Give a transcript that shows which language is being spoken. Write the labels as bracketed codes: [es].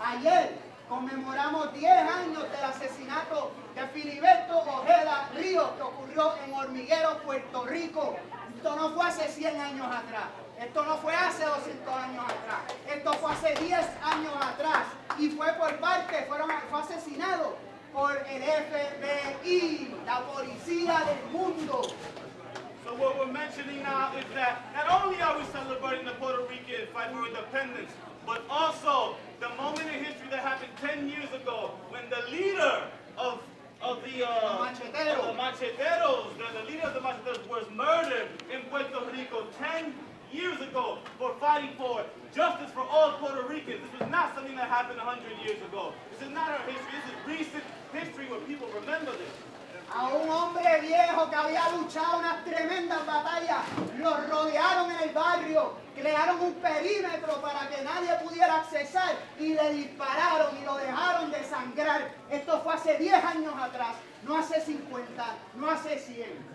[es] Ayer conmemoramos 10 años del asesinato de Filiberto Ojeda Ríos, que ocurrió en Hormiguero, Puerto Rico. Esto no fue hace 100 años atrás, esto no fue hace 200 años atrás, esto fue hace 10 años atrás y fue asesinado por el FBI, la policía del mundo. [en] So what we're mentioning now is that not only are we celebrating the Puerto Rican fight for independence, but also the moment in history that happened 10 years ago when the leader of the macheteros, the leader of the macheteros was murdered in Puerto Rico 10 years ago for fighting for justice for all Puerto Ricans. This was not something that happened 100 years ago. This is not our history. This is recent history where people remember this. [es] A un hombre viejo que había luchado unas tremendas batallas, lo rodearon en el barrio, crearon un perímetro para que nadie pudiera accesar y le dispararon y lo dejaron desangrar. Esto fue hace 10 años atrás, no hace 50, no hace 100.